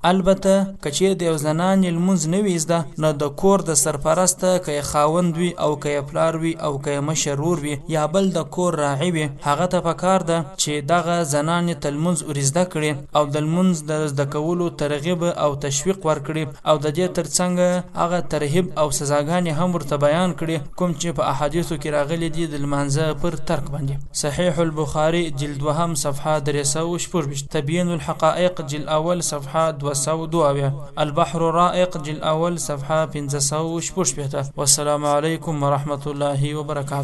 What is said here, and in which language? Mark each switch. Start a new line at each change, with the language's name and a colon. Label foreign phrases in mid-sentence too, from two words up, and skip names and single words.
Pashto: البته که چیرې د یو زنانې لمونځ نه وي زده، نو د کور د سرپرسته که یې خاوند وي او که یې پلار وي او که یې مشر ورور وي یا بل د کور راعي وي، هغه ته پکار ده چې دغه زنانې ته لمونځ ور زده کړي او د لمونځ د زده کولو ترغیب او تشویق ورکړي، او د دې ترڅنګ هغه ترهیب او سزاګانې هم ورته بیان کړي کوم چې په احادیثو کې راغلي دي د لمانځه پر ترک باندې. صحیح البخاري جلد 2 صفحه 314، تبیین الحقائق جلد اول صفحه 202، البحر الرائق جلد اول صفحه 514.
Arabic: والسلام علیکم ورحمة الله وبرکاته.